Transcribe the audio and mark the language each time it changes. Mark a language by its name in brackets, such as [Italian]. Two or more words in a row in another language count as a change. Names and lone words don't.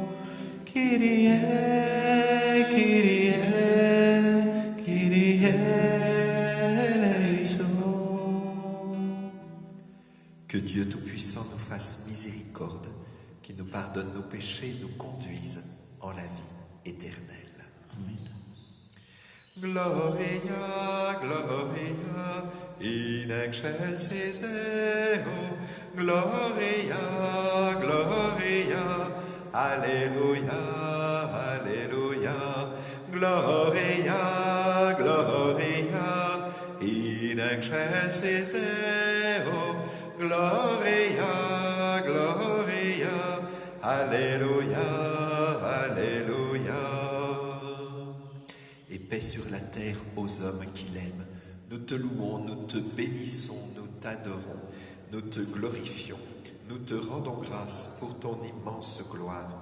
[Greek] Κύριε, Κύριε, Κύριε ελέησον. [French] Que Dieu Tout-Puissant nous fasse miséricorde, qu'il nous pardonne nos péchés et nous conduise en la vie éternelle. Amen. [Latin] Gloria, Gloria, in excelsis Deo. Gloria, Gloria, Alleluia, Alleluia. Gloria, Gloria, in excelsis Deo. Gloria, Gloria, [French] Alléluia, Alléluia. Et paix sur la terre aux hommes qui l'aiment. Nous te louons, nous te bénissons, nous t'adorons, nous te glorifions, nous te rendons grâce pour ton immense gloire.